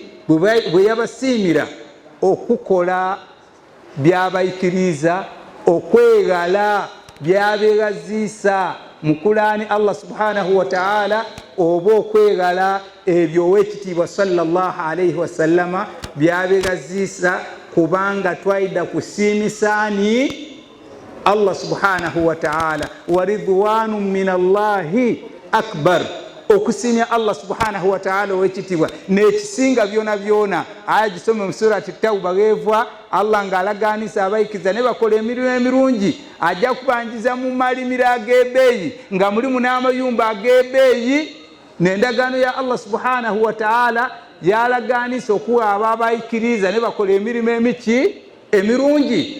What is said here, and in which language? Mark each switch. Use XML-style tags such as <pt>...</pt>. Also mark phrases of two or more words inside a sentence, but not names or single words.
<lg>Bwe yabasiimira okukola byabayikiriza, okwegala byabeegaziisa mu Kulaani</lg> <ar>الله سبحانه وتعالى.</ar> <lg>Oba okwegala ebyo owekitiibwa</lg> <ar>صلى الله عليه وسلم</ar> <lg>byabeegaziisa, kubanga twaida kusiimisaani</lg> <ar>الله سبحانه وتعالى. ورضوان من الله أكبر,</ar> <lg>okusiimya</lg> <ar>الله سبحانه وتعالى</ar> <lg>owekitiibwa n'ekisinga byona. Aya gisome mu surati Tawba geevwa Allah ng'alagaanisa abayikiza ne bakola emirimu emirungi ajja kubanjiza mu malimiro ag'ebbeeyi nga mulimu n'amayumba ag'ebbeeyi. N'endagaano ya</lg> <ar>الله سبحانه وتعالى</ar> <lg>yalagaanisa okuwa ababayikiriza ne bakola emirimu emirungi.</lg>